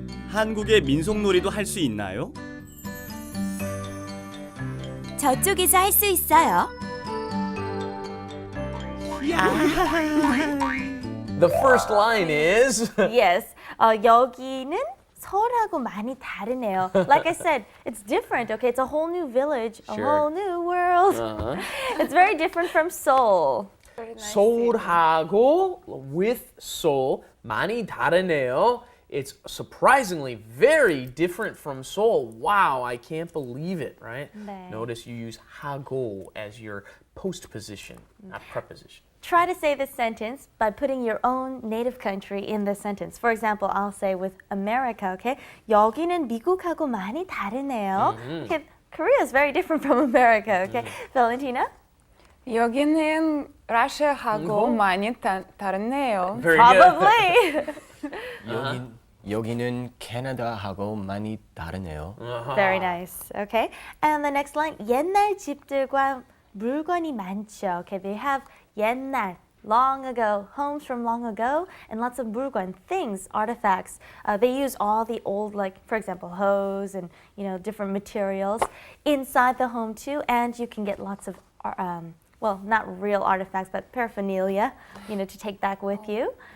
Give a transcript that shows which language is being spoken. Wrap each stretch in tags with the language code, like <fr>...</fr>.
<ko>한국의 민속놀이도 할 수 있나요? 저쪽에서 할 수 있어요.</ko> <en>The first line is Yes.</en> <ko>여기는 서울하고 많이 다르네요.</ko> <en>Like I said, it's different. Okay, it's a whole new village, a Sure. whole new world. It's very different from Seoul.</en> <ko>서울하고</ko> <en>with Seoul</en> <ko>많이 다르네요.</ko> <en>It's surprisingly very different from Seoul. Wow, I can't believe it, right?</en> <ko>네.</ko> <en>Notice you use 하고 as your postposition, not preposition. Try to say this sentence by putting your own native country in the sentence. For example, I'll say with America, okay?</en> <ko>여기는 미국하고 많이 다르네요.</ko> <en>Okay, Korea is very different from America, okay? Valentina?</en> <ko>여기는 러시아하고 많이 다르네요.</ko> <en>Very good. Probably.</en> <ko>여기는 캐나다하고 많이 다르네요.</ko> <en>Very nice. Okay. And the next line,</en> <ko>옛날 집들과 물건이 많죠.</ko> <en>Okay, they have 옛날, long ago, homes from long ago, and lots of 물건, things, artifacts. They use all the old, like, for example, hose and, different materials inside the home too, and you can get lots of, well, not real artifacts, but paraphernalia, to take back with you.</en>